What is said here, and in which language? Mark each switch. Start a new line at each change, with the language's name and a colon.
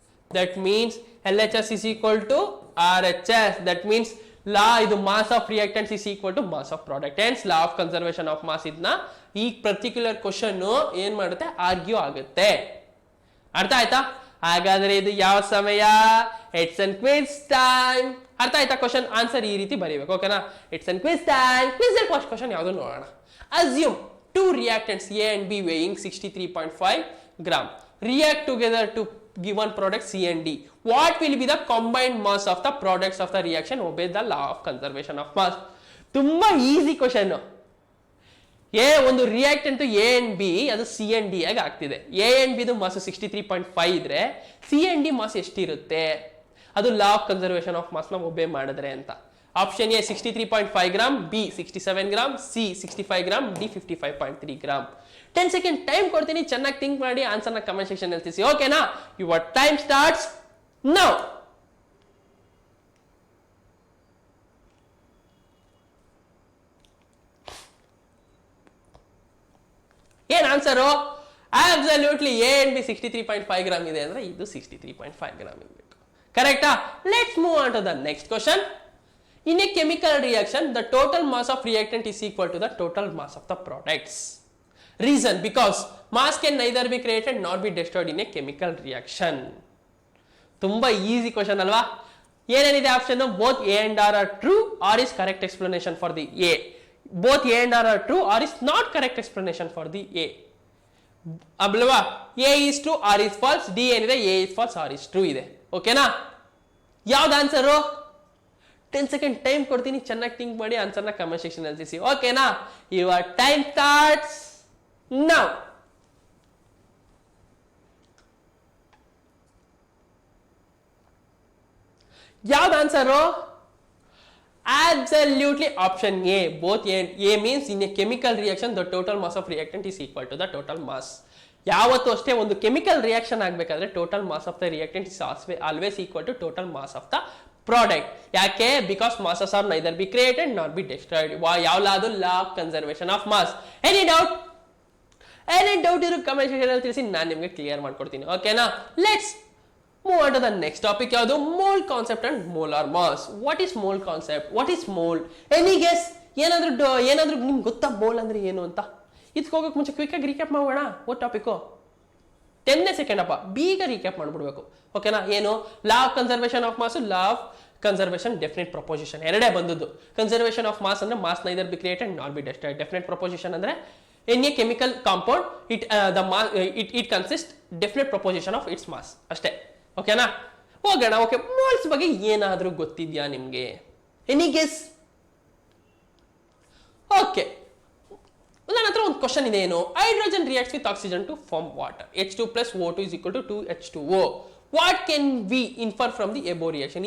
English: That means LHS is equal to RHS. That means ಇದು mass of reactants is equal to mass of product. Hence law of conservation of mass
Kannada: ಇದನ್ನ ಈ particular question ಏನ್ ಮಾಡುತ್ತೆ? Argue ಆಗುತ್ತೆ. ಅರ್ಥ ಆಯ್ತಾ? ಹಾಗಾದ್ರೆ ಇದು ಯಾವ ಸಮಯ?
English: It's an quiz time.
Kannada: ಅರ್ಥ ಆಯ್ತಾ? ಕ್ವಶನ್ ಆನ್ಸರ್ ಈ ರೀತಿ ಬರೀಬೇಕು. ಓಕೆನಾ?
English: It's an quiz time.
Kannada: Quiz first question ಯಾವುದು ನೋಡೋಣ.
English: Assume two reactants A and B weighing 63.5 gram react together to given product C and D. What will be the combined mass of the products of the reaction? Obey the law of conservation of mass.
Kannada: ತುಂಬಾ easy question. ಒಂದು reactant A and B ಅದು C and D ಆಗಿ ಆಗ್ತಿದೆ. A and B mass 63.5 ಇದ್ರೆ C and D mass ಎಷ್ಟಿರುತ್ತೆ? ಅದು law of conservation of mass ನ ಒಬೇ ಮಾಡಿದ್ರೆ ಅಂತ. Option A 63.5 gram, B 67 gram, C 65 gram, D 55.3 gram. 10 second time ಕೊಡ್ತೀನಿ, ಚೆನ್ನಾಗಿ ಥಿಂಕ್ ಮಾಡಿ ಆನ್ಸರ್ನ ಕಮೆಂಟ್ ಸೆಕ್ಷನ್ ಅಲ್ಲಿ ತಿಳಿಸಿ. ಓಕೆನಾ?
English: Your time starts now.
Kannada: ಏನ್ answer? Absolutely A and B 63.5 gram ಇದೆ ಅಂದ್ರೆ ಇದು 63.5 ಗ್ರಾಮ್ ಇರಬೇಕು.
English: ಕರೆಕ್ಟಾ? Let's move on to the next question. In a chemical reaction, the total mass of reactant is equal to the total mass of the products. Reason: because mass can neither be created nor be destroyed in a chemical reaction.
Kannada: ತುಂಬಾ easy question ಅಲ್ವಾ? ಏನೇನಿದೆ option?
English: Both A and R are true R is correct explanation for the A. Both A and R are true R is not correct explanation for the A. ಅಲ್ವಾ? A is true R is false,
Kannada: D ಏನಿದೆ
English: A is false R is true ಇದೆ.
Kannada: ಓಕೆನಾ? ಯಾವ್ದು answer? 10 second time ಕೊಡ್ತೀನಿ, ಚೆನ್ನಾಗಿ think ಮಾಡಿ ಆನ್ಸರ್ನ comment section ಅಲ್ಲಿ ತಿಳಿಸಿ.
English: ಓಕೆನಾ? Your time starts now.
Kannada: ಯಾವ್ದು answer?
English: Absolutely option A. Both A means in a chemical reaction the total mass of reactant is equal to the total mass.
Kannada: ಯಾವತ್ತೂ ಅಷ್ಟೇ ಒಂದು ಕೆಮಿಕಲ್ ರಿಯಾಕ್ಷನ್ ಆಗಬೇಕಾದ್ರೆ
English: Total mass of the reactant is always equal to total mass of the product.
Kannada: ಯಾಕೆ?
English: Because masses are neither be created not be destroyed.
Kannada: ಯಾವ ಲಾ? ಅದು law of conservation of mass. Any doubt ಇರೋ comment section ಅಲ್ಲಿ ತಿಳಿಸಿ, ನಾನು ನಿಮಗೆ clear ಮಾಡ್ಕೊಡ್ತೀನಿ. ಓಕೆನಾ?
English: Let's move on to the next topic.
Kannada: ಯಾವುದು?
English: Mole concept and molar mass. What is mole concept? What is mole? Any guess?
Kannada: ಏನಾದ್ರೂ ನಿಮ್ಗೆ ಗೊತ್ತಾ ಮೋಲ್ ಅಂದ್ರೆ ಏನು ಅಂತ? ಇದಕ್ಕೆ ಹೋಗಕ್ಕೆ ಮುಂಚೆ ಕ್ವಿಕ್ ಆಗಿ ರೀಕ್ಯಾಪ್ ಮಾಡೋಣ. ಓ ಟಾಪಿಕ್ 10 ಸೆಕೆಂಡ್ ಅಪ್ಪ, ಬೀಗ ರೀಕ್ಯಾಪ್ ಮಾಡ್ಬಿಡ್ಬೇಕು. ಓಕೆನಾ? ಏನು? Law of conservation of mass, law of conservation, definite proposition ಎರಡೇ ಬಂದದ್ದು.
English: Conservation of mass ಅಂದ್ರೆ mass neither be created not be destroyed.
Kannada: Definite proposition ಅಂದ್ರೆ
English: in a chemical compound it consists definite proportion of its mass
Kannada: ಅಷ್ಟೇ. ಓಕೆನಾ? ಹೋಗೋಣ. Okay, moles ಬಗ್ಗೆ ಏನಾದರೂ ಗೊತ್ತಿದ್ಯಾ ನಿಮಗೆ? Any guess? ಓಕೆ, ನನ್ನ ಹತ್ರ ಒಂದು ಕ್ವಶನ್ ಇದೆ. ಏನು?
English: Hydrogen reacts with oxygen to form water. H2 plus O2 is equal to 2H2O. What can we infer from the above reaction?